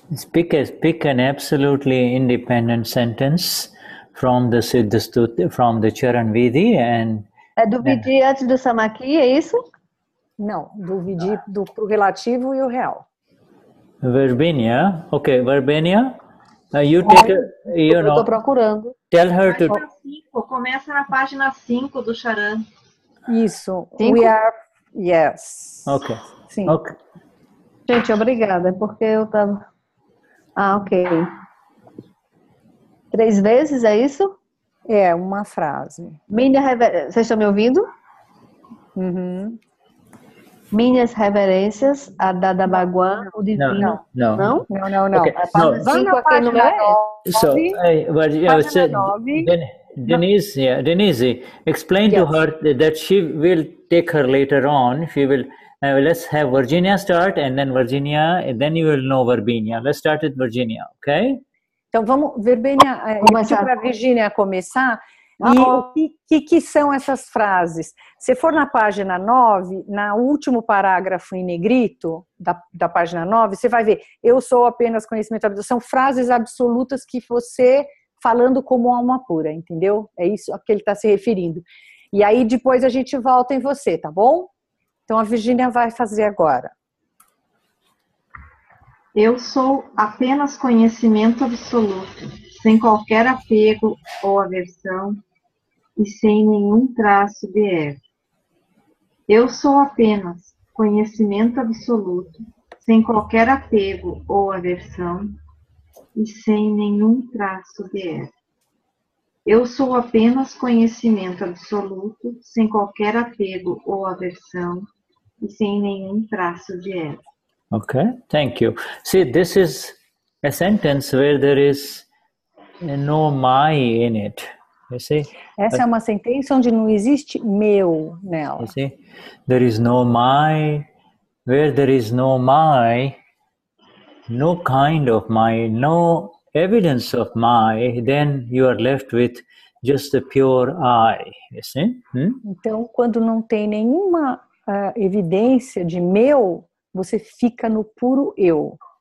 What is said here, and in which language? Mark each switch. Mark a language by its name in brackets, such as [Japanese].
[English] pick an absolutely independent sentence from the Siddha Stuti, from the Charan Vidhi, and [Portuguese] É do Vidi antes do Samaki, é isso? Não, do Vidi pro relativo e o real. [English] Verbenia. Okay, Verbenia, you take, [Portuguese] Eu estou procurando. [English] tell her to. [Portuguese] Página 5, começa na página 5 do Charan. Isso. 5? [English] We are, yes. Okay. [Portuguese] Sim. [English] Okay. [Portuguese] Gente, obrigada, porque eu estava... Ah, ok. 3 vezes, é isso? É, uma frase. Vocês estão me ouvindo? Uhum. Minhas reverências a Dada Bhagwan, o divino. [English] No. [Portuguese] Não? Não. [English] Okay. [Portuguese] A página 5 aqui no meu. [English] So, Denize, explain to her that she will take her later on. She will. Let's have Virginia start, and then Virginia, and then you will know Verbenia. Let's start with Virginia, okay? [Portuguese] Então vamos, Verbênia, eu pedi para a Virginia começar. E o que são essas frases? Se for na página 9, no último parágrafo em negrito da página 9, você vai ver, eu sou apenas conhecimento absoluto. São frases absolutas que você falando como alma pura, entendeu? É isso a que ele está se referindo. E aí depois a gente volta em você, tá bom? Então a Virginia vai fazer agora. Eu sou apenas conhecimento absoluto, sem qualquer apego ou aversão e sem nenhum traço de ego. Eu sou apenas conhecimento absoluto, sem qualquer apego ou aversão e sem nenhum traço de ego. Eu sou apenas conhecimento absoluto, sem qualquer apego ou aversão e sem nenhum traço de ego. [English] Okay, thank you. See, this is a sentence where there is no my in it. You see? [Portuguese] Essa é uma sentença onde não existe meu nela. [English] You see? There is no my. Where there is no my, no kind of my, no evidence of my, then you are left with just the pure I. You see? [Portuguese] Então, quando não tem nenhuma evidência de meu, você fica no puro eu.